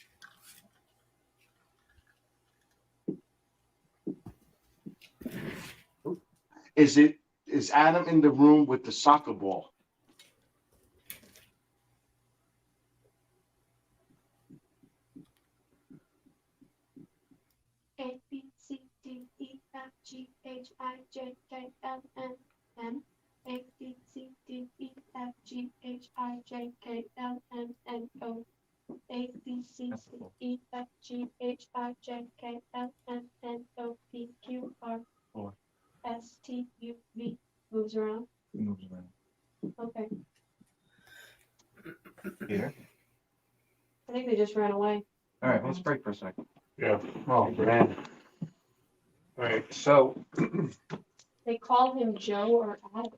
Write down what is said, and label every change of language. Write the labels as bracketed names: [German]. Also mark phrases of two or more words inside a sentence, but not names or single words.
[English] Is Adam in the room with the soccer ball? A, B, C, D, E, F, G, H, I, J, K, L, M, N. A, B, C, D, E, F, G, H, I, J, K, L, M, N, O. A, B, C, D, E, F, G, H, I, J, K, L, M, N, O, P, Q, R. S, T, U, V. Moves around. Moves around. Okay. Peter. I think they just ran away. All right, let's break for a second. Yeah. Oh, man. All right, so. They call him Joe or Adam.